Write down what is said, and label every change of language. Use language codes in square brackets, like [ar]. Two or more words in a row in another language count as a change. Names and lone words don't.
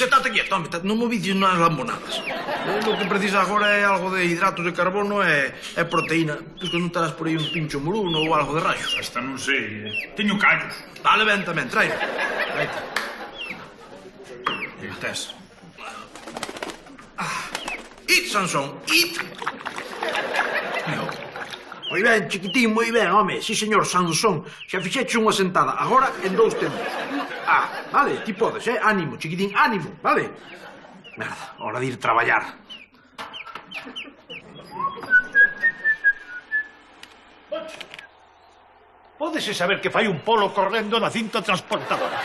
[gl] Tate quieto, home, non me vides nas lambonadas. O que precisa agora é algo de hidratos de carbono e proteína. Pois que non terás por aí un pincho moruno ou algo de rayos. Hasta non sei. Teño callos. Vale, ben tamén, trae. Traite. E tes. It, Sansón, it. Moi ben, chiquitín, moi ben, home. [es] Sí, señor, Sansón. [gl] Xa fixeche unha sentada. Agora en 2 tempos. Vale, ti podes, Ánimo, chiquitín, ánimo, vale? Merda, hora de ir traballar. Pódese saber que fai un polo correndo na cinta transportadora.